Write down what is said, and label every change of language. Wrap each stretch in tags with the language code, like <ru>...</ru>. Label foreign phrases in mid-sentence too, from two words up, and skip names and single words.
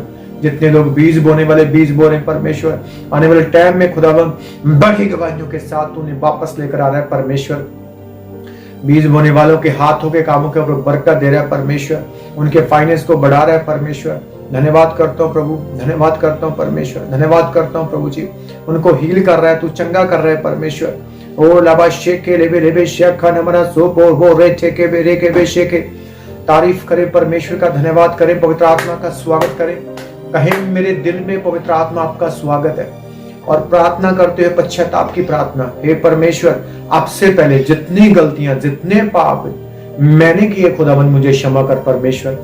<hi>जितने लोग बीज बोने वाले बीज बो रहे हैं परमेश्वर, आने वाले टाइम में खुदावन बड़ी गवाहियों के साथ तूने वापस लेकर आ रहा है परमेश्वर। बीज बोने वालों के हाथों के कामों के ऊपर बरकत दे रहा है परमेश्वर, उनके फाइनेंस को बढ़ा रहा है परमेश्वर। धन्यवाद करता हूँ प्रभु, धन्यवाद करता हूँ परमेश्वर, धन्यवाद करता हूँ प्रभु जी। उनको हील कर रहा है तू, चंगा कर रहा है परमेश्वर। ओ लाबा शेके लेबे लेबे शेखा नमना सोपो वो रे ठेके बे रे के बे शेके। तारीफ करे परमेश्वर का, धन्यवाद करें, पवित्र आत्मा का स्वागत करें। कहें मेरे दिल में पवित्र आत्मा आपका स्वागत है, और प्रार्थना करते हुए पश्चाताप की प्रार्थना। हे परमेश्वर, आपसे पहले जितनी गलतियां जितने पाप मैंने किए खुदावन मुझे क्षमा कर परमेश्वर।</hi>